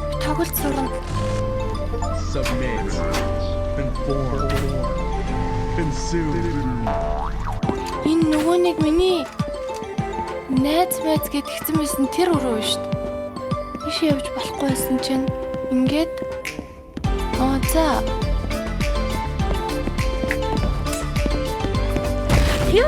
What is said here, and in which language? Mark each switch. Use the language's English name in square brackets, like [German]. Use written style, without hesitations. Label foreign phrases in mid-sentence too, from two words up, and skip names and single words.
[Mongolian] тоглолт сурна. [English] Submit. Conform. Consume. [Mongolian] Энэ нөгөө нэг миний найз гэд тэгсэн байсан тэр өрөө шүү дээ. Иш явж болохгүй байсан чинь ингээд за Яа!